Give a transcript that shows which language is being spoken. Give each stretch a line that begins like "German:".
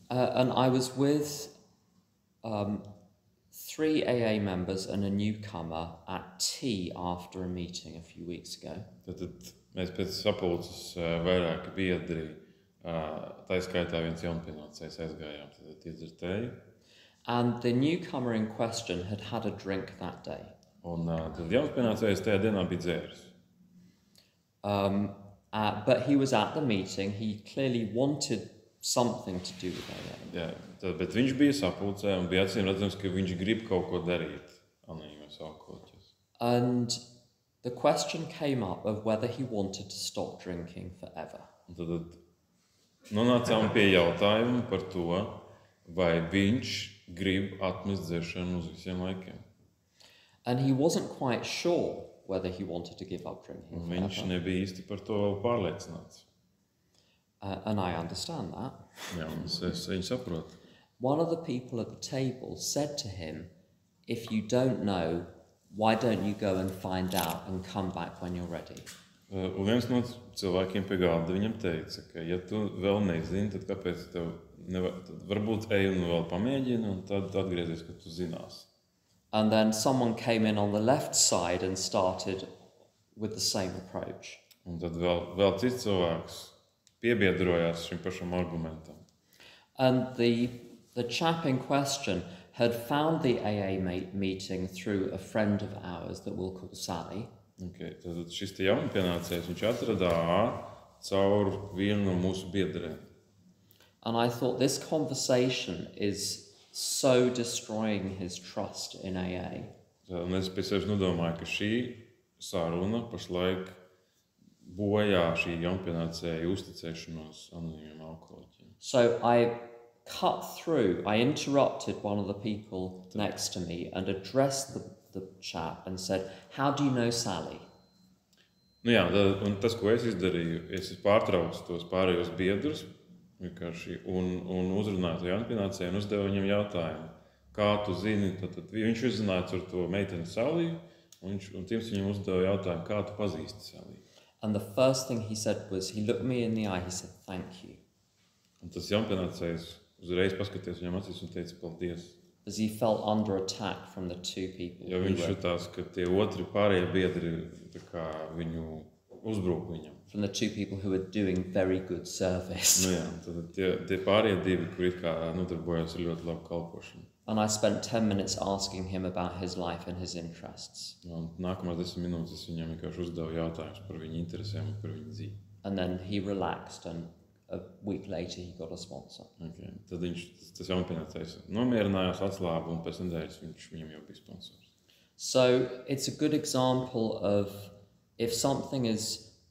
English: And I was with 3 AA members and a newcomer at tea after a meeting a few weeks ago.
Latvian: Tad mēs pēc sapulces vairāki biedri, tā skaitā viens jaunpienācējs aizgājām, tad iedzert tēju.
English: And the newcomer in question had had a drink that day.
Latvian: Un tad jaunpienācējs tajā dienā bija dzēris.
English: But he was at the meeting. He clearly wanted something to do with AA.
Latvian: Jā, bet viņš bija sapulcē un bija acīm redzams, ka viņš grib kaut ko darīt anonīmos alkoholiķos.
English: And the question came up of whether he wanted to stop drinking forever.
Latvian: Un tad nonācām pie jautājuma par to, vai viņš grib atmest dzeršanu uz visiem laikiem.
English: And he wasn't quite sure whether he wanted to give up drinking forever.
Latvian: Viņš nebija īsti par to vēl pārliecināts.
English: And I understand that.
Latvian: Jā, es viņu saprotu.
English: One of the people at the table said to him, if you don't know, why don't you go and find out and come back when you're ready?
Latvian: Un viens no cilvēkiem pie galda viņam teica, ka ja tu vēl nezini, tad kāpēc tev tad varbūt ej un vēl pamēģini un tad atgriezies, kad tu zinās.
English: And then someone came in on the left side and started with the same approach.
Latvian: Un tad vēl cits cilvēks piebiedrojās šim pašam argumentam.
English: And the chap in question had found the AA meeting through a friend of ours that we'll call Sally.
Latvian: Okay, tad šis te jaunpienācējs, viņš atradā caur vienu no mūsu biedriem.
English: And I thought this conversation is so destroying his trust in AA.
Latvian: Un es pie sevis nodomāju, ka šī saruna pašlaik bojā šī jaunpienācēja uzticēšanos anonīmiem alkoholiķiem.
English: So I cut through, I interrupted one of the people next to me and addressed the chap and said, how do you know Sally?
Latvian: Nu jā, un tas, ko es izdarīju, es pārtraucu tos pārējos biedrus vienkārši un uzrunāju to jaunpienācēju un uzdevu viņam jautājumu. Kā tu zini? Tad viņš uzzināja ar to meiteni Saliju un Tims viņam uzdeva jautājumu, kā tu pazīsti Saliju.
English: And the first thing he said was, he looked me in the eye, he said, thank you.
Latvian: Un tas jaunpienācējs uzreiz paskaties viņam acīs un teica paldies.
English: As he felt under attack from the 2 people.
Latvian: Jo viņš jutās, ka tie otri pārējie biedri tā kā viņu uzbruk viņam.
English: From the 2 people who were doing very good service.
Latvian: Nu jā, tad tie pārējie 2, kur it kā nodarbojās ar ļoti labu kalpošanu.
English: And I spent 10 minutes asking him about his life and his interests.
Latvian: Un nākamās 10 minūtes es viņam vienkārši uzdevu jautājumus par viņu interesēm un par viņu dzīvi.
English: And then he relaxed and a week later he got a sponsor. Okay.
Latvian: Tad tas jaunpienācējs nomierinājās, atslāba un pēc nedēļas viņam jau bija sponsors.
English: So it's a good example of if something is...